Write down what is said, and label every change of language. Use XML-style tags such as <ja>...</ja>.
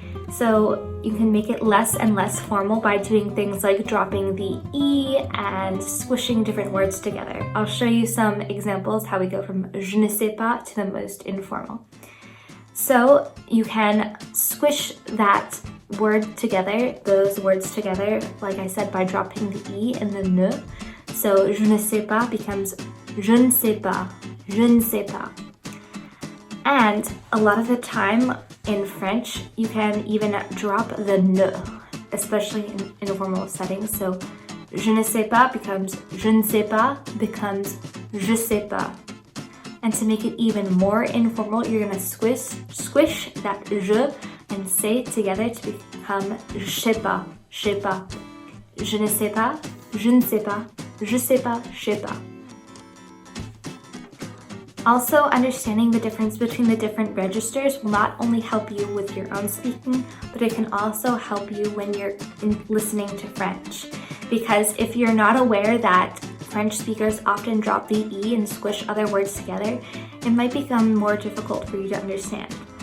<en>So you can make it less and less formal by doing things like dropping the E and squishing different words together. I'll show you some examples how we go from</en> <fr>je ne sais pas</fr> <en>to the most informal. So you can squish that word together, those words together, like I said, by dropping the E and the ne. So</en> <fr>je ne sais pas</fr> <en>becomes</en> <fr>je ne sais pas, je ne sais pas.</fr> <en>And a lot of the time in French, you can even drop the ne, especially in informal settings. So</en> <fr>je ne sais pas</fr> <en>becomes</en> <fr>je ne sais pas</fr> <en>becomes</en> <fr>je sais pas.</fr> <en>And to make it even more informal, you're gonna squish that je and say together to become</en> <fr>je sais pas, je sais pas. Je ne sais pas, je ne sais pas, je sais pas, je sais pas.</fr> <en>Also, understanding the difference between the different registers will not only help you with your own speaking, but it can also help you when you're listening to French. Because if you're not aware that French speakers often drop the E and squish other words together, it might become more difficult for you to understand.</en>